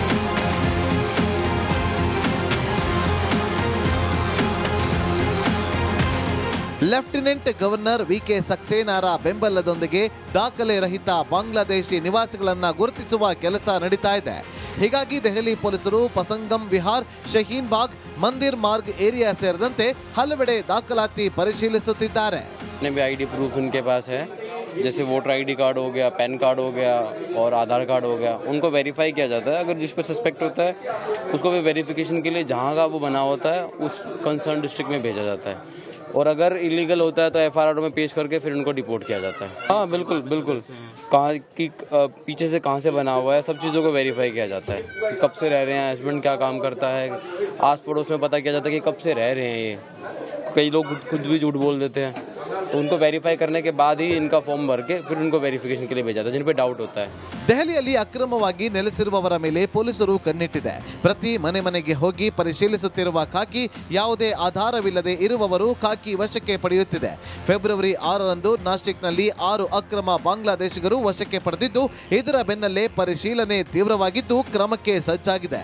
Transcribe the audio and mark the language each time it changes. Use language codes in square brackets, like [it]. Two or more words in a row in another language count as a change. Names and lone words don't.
[en] Lieutenant Governor [kn] ವಿಕೆ ಸಕ್ಸೇನಾರ ಬೆಂಬಲದೊಂದಿಗೆ ದಾಖಲೆ ರಹಿತ ಬಾಂಗ್ಲಾದೇಶಿ ನಿವಾಸಿಗಳನ್ನ ಗುರುತಿಸುವ ಕೆಲಸ ನಡೀತಾ ಇದೆ. ಹೀಗಾಗಿ ದೆಹಲಿ ಪೊಲೀಸರು ಪಸಂಗಂ ವಿಹಾರ್, ಶಹೀನ್ ಬಾಗ್, ಮಂದಿರ್ ಮಾರ್ಗ್ ಏರಿಯಾ ಸೇರಿದಂತೆ ಹಲವೆಡೆ ದಾಖಲಾತಿ ಪರಿಶೀಲಿಸುತ್ತಿದ್ದಾರೆ. [hi] भी [en] ID proof [hi] उनके पास है, जैसे [en] voter ID card [hi] हो गया, [en] PAN card [hi] हो गया और आधार कार्ड हो गया, उनको वेरीफाई किया जाता है. अगर जिस पर सस्पेक्ट होता है उसको भी वेरिफिकेशन के लिए जहाँ का वो बना होता है उस [en] concern district [hi] में भेजा जाता है. और अगर इलीगल होता है तो एफआईआर में पेश करके फिर उनको डिपोर्ट किया जाता है. हाँ बिल्कुल कहाँ की पीछे से कहाँ से बना हुआ है, सब चीज़ों को वेरीफाई किया जाता है कि कब से रह रहे हैं, हस्बैंड क्या काम करता है, आस पड़ोस में पता किया जाता है कि कब से रह रहे हैं. ये कई लोग खुद भी झूठ बोल देते हैं, तो उनको वेरीफाई करने के बाद ही इनका फॉर्म भर के फिर उनको वेरिफिकेशन के लिए भेजा जाता है जिन पे डाउट होता है. [kn] ದೆಹಲಿಯಲ್ಲಿ ಅಕ್ರಮವಾಗಿ ನೆಲೆಸಿರುವವರ ಮೇಲೆ ಪೊಲೀಸರು ಕಣ್ಣಿಟ್ಟಿದೆ. ಪ್ರತಿ ಮನೆಗೆ ಹೋಗಿ ಪರಿಶೀಲಿಸುತ್ತಿರುವ ಖಾಕಿ ಯಾವುದೇ ಆಧಾರವಿಲ್ಲದೆ ಇರುವವರು ಖಾಕಿ ವಶಕ್ಕೆ ಪಡೆಯುತ್ತಿದೆ. ಫೆಬ್ರವರಿ 6ರಂದು ನಾಸಿಕ್ನಲ್ಲಿ 6 ಅಕ್ರಮ ಬಾಂಗ್ಲಾದೇಶಿಗರು ವಶಕ್ಕೆ ಪಡೆದಿದ್ದು, ಇದರ ಬೆನ್ನಲ್ಲೇ ಪರಿಶೀಲನೆ ತೀವ್ರವಾಗಿದ್ದು ಕ್ರಮಕ್ಕೆ ಸಜ್ಜಾಗಿದೆ.